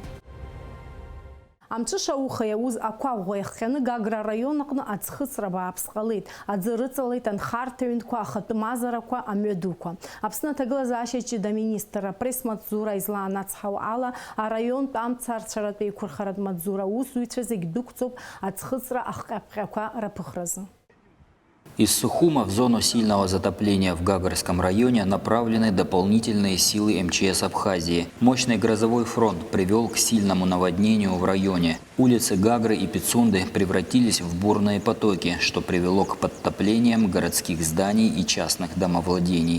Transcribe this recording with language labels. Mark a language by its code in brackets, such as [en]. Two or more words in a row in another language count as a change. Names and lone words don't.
[ab] Амҽыша ауха иауз ақәаӷәӷәа иахҟьаны Гагра араион аҟны аӡхыҵра бааԥс ҟалеит. Аӡы рыҵалеит анхарҭаҩынтәқәа, ахатәы мазарақәа, амҩадуқәа. Аԥсны аҭагылазаашьа ҷыда аминистр апресс-маҵзура излаан ацҳау ала, араионтә амцарцәаратә еиқәырхаратә маҵзура аусзуҩцәа зегь дәықәҵоуп аӡхыҵра ахҟьаԥҟьақәа раԥыхразы. [ru] Из Сухума в зону сильного затопления в Гагарском районе направлены дополнительные силы МЧС Абхазии. Мощный грозовой фронт привел к сильному наводнению в районе. Улицы Гагры и Пицунды превратились в бурные потоки, что привело к подтоплениям городских зданий и частных домовладений.